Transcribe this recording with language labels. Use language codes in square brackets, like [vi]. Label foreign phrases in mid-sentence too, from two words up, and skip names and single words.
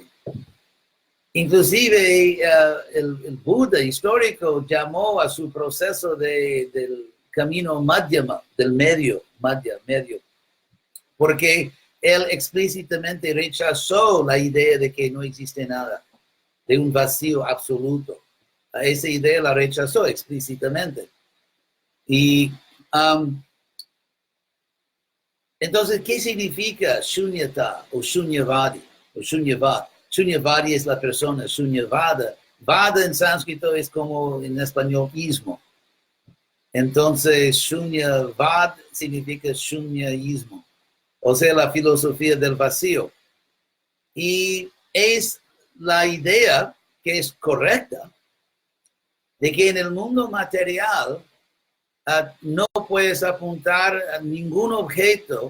[es] Inclusive el Buda histórico llamó a su proceso del camino madhyama, del medio, porque él explícitamente rechazó la idea de que no existe nada, de un vacío absoluto. Esa idea la rechazó explícitamente. Y entonces, ¿qué significa shunyata o shunyavadi o shunyavad? Shunyavadi es la persona, shunyavada. Vada en sánscrito es como en español ismo. Entonces, shunyavad significa shunyaísmo, o sea, la filosofía del vacío. Y es la idea que es correcta de que en el mundo material no puedes apuntar a ningún objeto